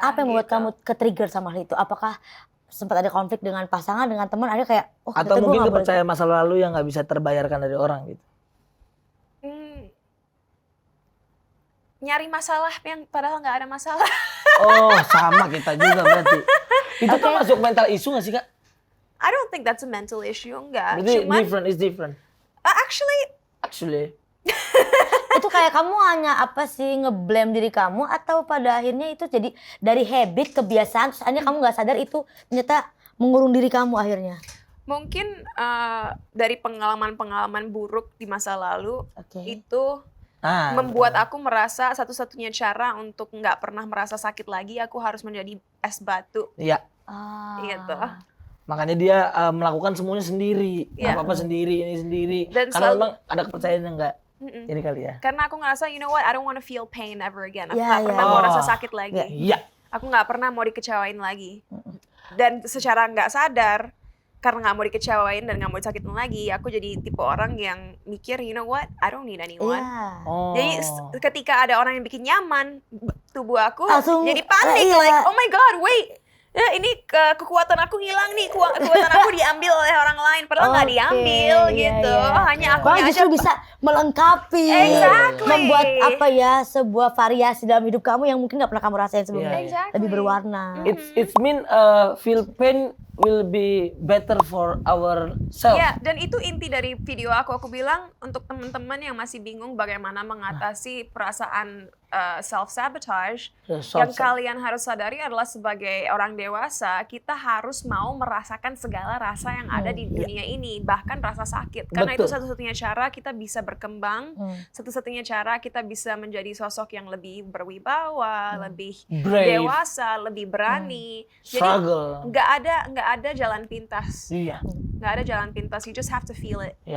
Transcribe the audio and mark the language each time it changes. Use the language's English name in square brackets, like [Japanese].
[Indonesian] Apa yang membuat kamu ke-trigger sama hal itu? Apakah sempat ada konflik dengan pasangan, dengan teman, ada kayak atau mungkin kepercayaan masa lalu yang nggak bisa terbayarkan dari orang gitu? Nyari masalah yang padahal nggak ada masalah. Sama kita juga berarti. Itu kan masuk mental issue nggak sih, Kak? [English] I don't think that's a mental issue, [Indonesian] enggak. Berarti [English] different. Actually. [Indonesian] Itu kayak kamu hanya nge-blame diri kamu, atau pada akhirnya itu jadi dari habit, kebiasaan, terus akhirnya kamu nggak sadar itu ternyata mengurung diri kamu akhirnya? Mungkin dari pengalaman-pengalaman buruk di masa lalu itu membuat aku merasa satu-satunya cara untuk nggak pernah merasa sakit lagi, aku harus menjadi es batu. Iya. Gitu. Makanya dia melakukan semuanya sendiri, apa-apa sendiri, ini sendiri. Dan karena memang ada kepercayaan yang enggak ini kali ya. Karena aku ngerasa, [English] you know what, I don't want to feel pain ever again. [Indonesian] Aku nggak pernah mau rasa sakit lagi. Aku nggak pernah mau dikecewain lagi. Dan secara nggak sadar, karena nggak mau dikecewain dan nggak mau disakitin lagi, aku jadi tipe orang yang mikir, [English] you know what, I don't need anyone. [Indonesian] Jadi ketika ada orang yang bikin nyaman, tubuh aku jadi panik, [English] like, oh my god, wait. [Indonesian] Ini kekuatan aku hilang nih, kekuatan aku diambil oleh orang lain, padahal nggak diambil gitu. Hanya aku justru bisa melengkapi, membuat sebuah variasi dalam hidup kamu yang mungkin nggak pernah kamu rasain sebelumnya, lebih berwarna. [English] It's mean feel pain will be better for ourselves. [Indonesian] Dan itu inti dari video aku. Aku bilang untuk teman-teman yang masih bingung bagaimana mengatasi perasaan self-sabotage, yang kalian harus sadari adalah sebagai orang dewasa, kita harus mau merasakan segala rasa yang ada di dunia ini, bahkan rasa sakit. Karena itu satu-satunya cara kita bisa berkembang, satu-satunya cara kita bisa menjadi sosok yang lebih berwibawa, lebih dewasa, lebih berani. Jadi nggak ada jalan pintas. Nggak ada jalan pintas, [English] you just have to feel it.